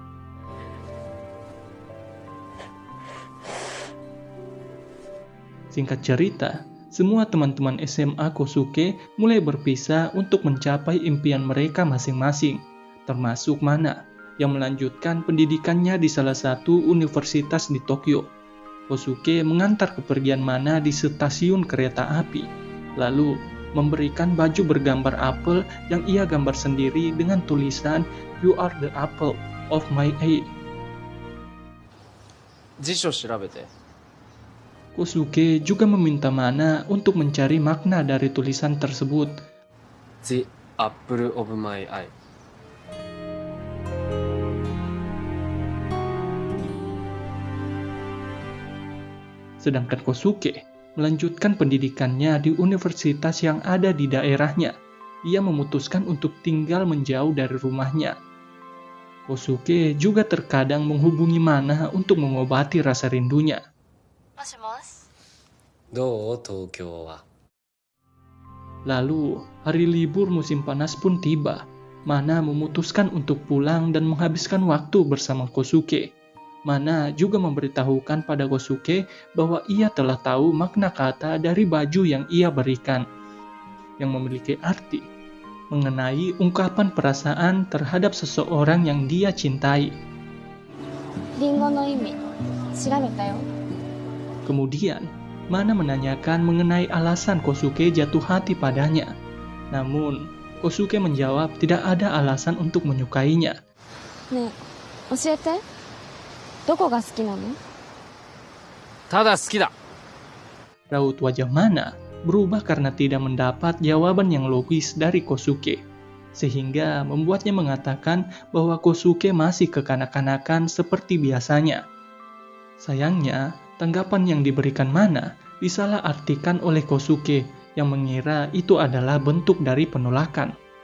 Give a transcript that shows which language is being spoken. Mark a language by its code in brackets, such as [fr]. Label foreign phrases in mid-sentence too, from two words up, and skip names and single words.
[id] Singkat cerita, semua teman-teman SMA Kosuke mulai berpisah untuk mencapai impian mereka masing-masing, termasuk Mana, yang melanjutkan pendidikannya di salah satu universitas di Tokyo. Kosuke mengantar kepergian Mana di stasiun kereta api, lalu memberikan baju bergambar apel yang ia gambar sendiri dengan tulisan [en] "You are the apple of my eye". [ja] 辞書調べて。 [id] Kosuke juga meminta Mana untuk mencari makna dari tulisan tersebut. [en] The apple of my eye. [id] Sedangkan Kosuke melanjutkan pendidikannya di universitas yang ada di daerahnya. Ia memutuskan untuk tinggal menjauh dari rumahnya. Kosuke juga terkadang menghubungi Mana untuk mengobati rasa rindunya. [ja] もしもし。どう東京は。 [id] Lalu, hari libur musim panas pun tiba. Mana memutuskan untuk pulang dan menghabiskan waktu bersama Kosuke. Mana juga memberitahukan pada Kosuke bahwa ia telah tahu makna kata dari baju yang ia berikan, yang memiliki arti mengenai ungkapan perasaan terhadap seseorang yang dia cintai. [ja] リンゴの意味調べたよ。 [id] Kemudian, Mana menanyakan mengenai alasan Kosuke jatuh hati padanya. Namun, Kosuke menjawab tidak ada alasan untuk menyukainya. [ja] ねえ、教えて。どこが好きなの？ただ好きだ。 [id] Raut wajah Mana berubah karena tidak mendapat jawaban yang logis dari Kosuke, sehingga membuatnya mengatakan bahwa Kosuke masih kekanak-kanakan seperti biasanya. Sayangnya, tanggapan yang diberikan Mana disalahartikan oleh Kosuke yang mengira itu adalah bentuk dari penolakan.